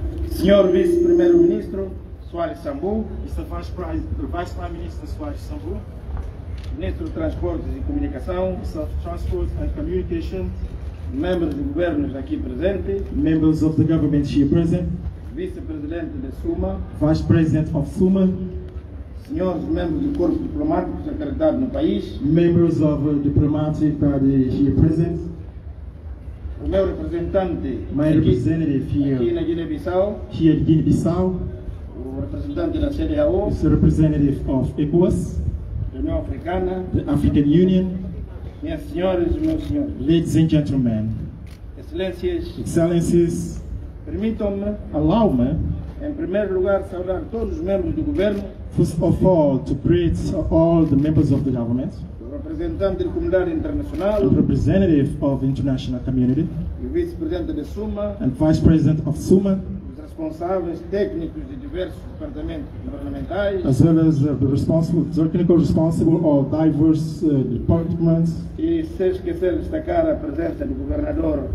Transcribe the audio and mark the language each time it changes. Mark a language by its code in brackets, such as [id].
[pt] Senhor Vice-Primeiro-Ministro Soares Sambu, [en] Mr. Vice Prime Minister Soares Sambu, [pt] Ministro de Transportes e Comunicação, [en] Minister of Transport and Communication, [pt] membros de governos aqui presentes, [en] members of the government here present, [pt] Vice-Presidente da SUMA, [en] Vice President of SUMA, [pt] senhores membros do Corpo Diplomático acreditado no país, [en] members of the diplomatic body here present, [pt] o meu representante [en] my representative [pt] aqui na [en] here [pt] Guiné-Bissau, [en] at Guinea-Bissau, [pt] o representante da CDAO, [en] is a representative of ECOWAS, [pt] da União Africana, [en] the African Union, [pt] minhas senhoras e meus senhores, [en] ladies and gentlemen, [pt] excelências, [en] excellencies, [pt] permitam-me, [en] allow me, [pt] em primeiro lugar, saudar todos os membros do governo, [en] first of all, to greet all the members of the government, [pt] o representante da comunidade internacional, [en] the representative of the international community, [pt] o vice-presidente da SUMA, [en] and Vice President of SUMA, [pt] os responsáveis técnicos de diversos departamentos governamentais [en] as well as the technical responsible of diverse departments. [pt] e, sem esquecer de destacar a presença do governador